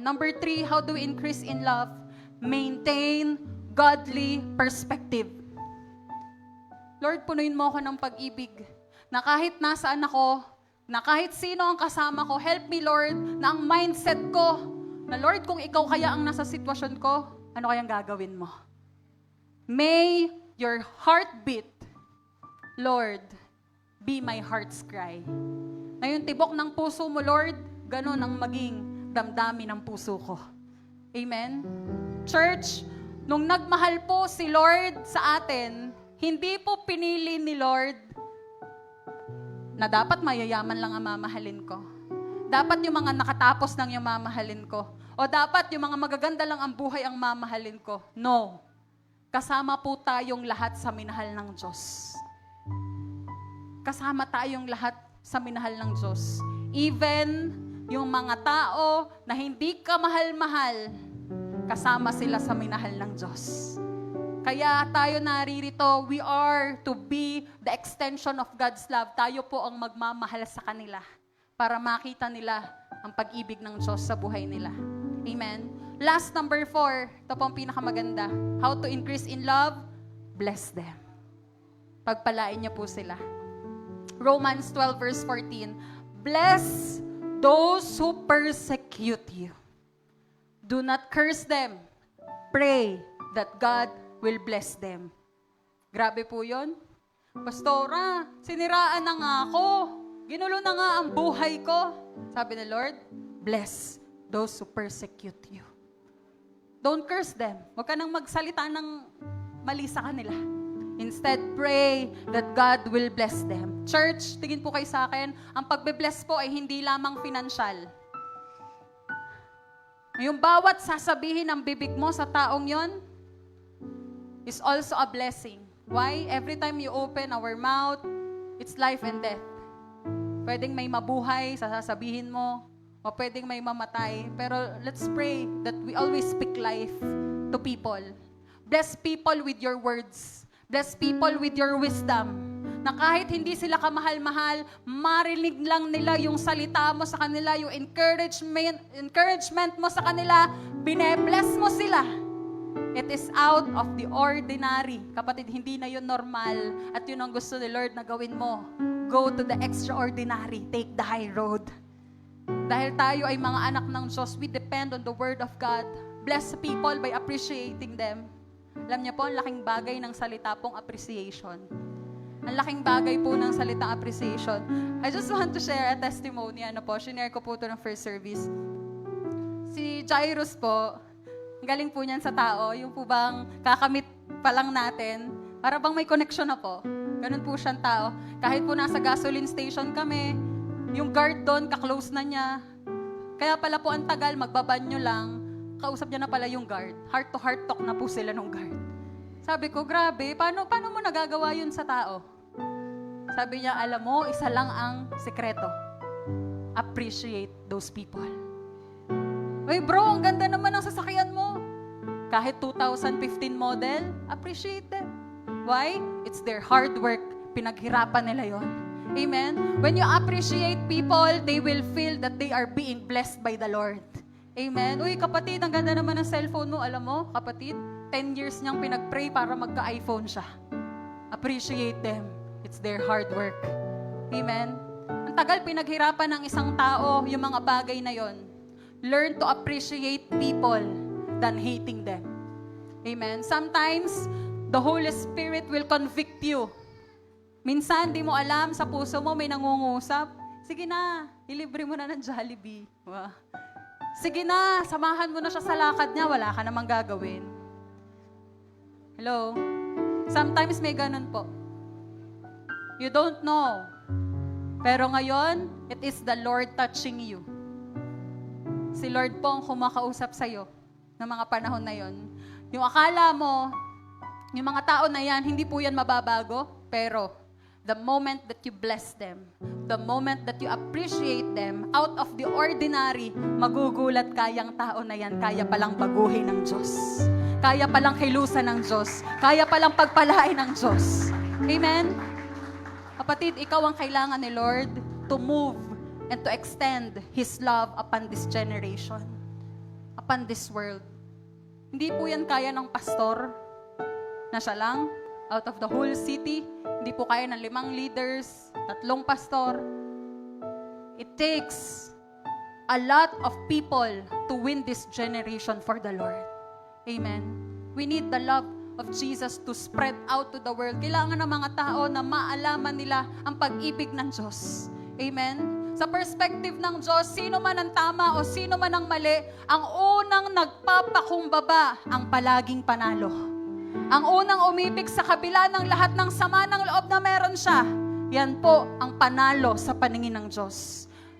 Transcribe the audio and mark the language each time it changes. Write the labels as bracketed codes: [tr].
[en] Number 3, how do we increase in love? Maintain godly perspective. [tl] Lord, punuin mo ako ng pag-ibig na kahit nasaan ako, na kahit sino ang kasama ko, [en] help me, Lord, [tl] na ang mindset ko, na Lord, kung ikaw kaya ang nasa sitwasyon ko, ano kayang gagawin mo? [en] May your heartbeat, Lord, be my heart's cry. [tl] Ngayon, tibok ng puso mo, Lord, ganun ang maging damdamin ng puso ko. Amen? Church, nung nagmahal po si Lord sa atin, hindi po pinili ni Lord na dapat mayayaman lang ang mamahalin ko. Dapat yung mga nakatapos lang yung mamahalin ko. O dapat yung mga magaganda lang ang buhay ang mamahalin ko. No. Kasama po tayong lahat sa minahal ng Diyos. Kasama tayong lahat sa minahal ng Diyos. Even yung mga tao na hindi ka mahal-mahal, kasama sila sa minahal ng Diyos. Kaya tayo naririto, [en] we are to be the extension of God's love. [tl] Tayo po ang magmamahal sa kanila para makita nila ang pag-ibig ng Diyos sa buhay nila. Amen. Last, number 4. Ito po ang pinakamaganda. [en] How to increase in love? Bless them. [tl] Pagpalain niyo po sila. [en] Romans 12 verse 14. Bless those who persecute you. Do not curse them. Pray that God will bless them. [tl] Grabe po yun. Pastora, siniraan na nga ako. Ginulo na nga ang buhay ko. Sabi ni [en] Lord, bless those who persecute you. Don't curse them. [tl] Huwag ka nang magsalita ng mali sa kanila. [en] Instead, pray that God will bless them. [tl] Church, tingin po kayo sa akin, ang pagbe-bless po ay hindi lamang financial. Yung bawat sasabihin ng bibig mo sa taong yon [en] is also a blessing. Why? Every time you open our mouth, it's life and death. [tl] Pwedeng may mabuhay sa sasabihin mo, o pwedeng may mamatay. [en] Pero let's pray that we always speak life to people. Bless people with your words. Bless people with your wisdom. [tl] Na kahit hindi sila kamahal-mahal, marinig lang nila yung salita mo sa kanila, yung encouragement mo sa kanila, bine-bless mo sila. [en] It is out of the ordinary. [tl] Kapatid, hindi na yun normal. At yun ang gusto ni Lord na gawin mo. [en] Go to the extraordinary. Take the high road. [tl] Dahil tayo ay mga anak ng Diyos, [en] we depend on the Word of God. Bless people by appreciating them. [tl] Alam niyo po, ang laking bagay ng salita pong appreciation. Ang laking bagay po ng salitang appreciation. [en] I just want to share a testimony. [tl] Shinare ko po ito ng first service. Si Jairus po, ang galing po niyan sa tao, yung po bang kakamit pa lang natin, para bang may connection na po. Ganun po siyang tao. Kahit po nasa gasoline station kami, yung guard doon, kaklose na niya. Kaya pala po ang tagal, magbabanyo lang, kausap niya na pala yung guard. Heart-to-heart talk na po sila nung guard. Sabi ko, grabe, paano mo nagagawa yun sa tao? Sabi niya, alam mo, isa lang ang sekreto. [en] Appreciate those people. [tl] Uy bro, ang ganda naman ng sasakyan mo. [en] Kahit 2015 model, appreciate them. Why? It's their hard work. [tl] Pinaghirapan nila yon. [en] Amen? When you appreciate people, they will feel that they are being blessed by the Lord. Amen? [tl] Uy, kapatid, ang ganda naman ng cellphone mo. Alam mo, kapatid, 10 years niyang pinag-pray para magka-iPhone siya. [en] Appreciate them. It's their hard work. [tl] Amen? Ang tagal pinaghirapan ng isang tao yung mga bagay na yon. [en] Learn to appreciate people than hating them. Amen? Sometimes, the Holy Spirit will convict you. [tl] Minsan, di mo alam, sa puso mo may nangungusap. Sige na, ilibre mo na ng Jollibee. Wow. Sige na, samahan mo na siya sa lakad niya, wala ka namang gagawin. [en] Hello? Sometimes [tl] may ganun po. [en] You don't know. [tl] Pero ngayon, [en] it is the Lord touching you. [tl] Si Lord po ang kumakausap sa'yo ng mga panahon na yon. Yung akala mo, yung mga tao na yan, hindi po yan mababago, pero [en] the moment that you bless them, the moment that you appreciate them, [tl] out of the ordinary, magugulat kayang tao na yan, kaya palang baguhin ng Diyos. Kaya palang kilusan ng Diyos. Kaya palang pagpalain ng Diyos. [en] Amen? [tl] Kapatid, ikaw ang kailangan ni Lord [en] to move and to extend His love upon this generation, upon this world. [tl] Hindi po yan kaya ng pastor na siya lang, out of the whole city. Hindi po kaya ng 5 leaders, 3 pastor. [en] It takes a lot of people to win this generation for the Lord. Amen. We need the love of Jesus to spread out to the world. [tl] Kailangan ng mga tao na maalaman nila ang pag-ibig ng Diyos. Amen? Sa perspective ng Diyos, sino man ang tama o sino man ang mali, ang unang nagpapakumbaba ang palaging panalo. Ang unang umibig sa kabila ng lahat ng sama ng loob na meron siya, yan po ang panalo sa paningin ng Diyos.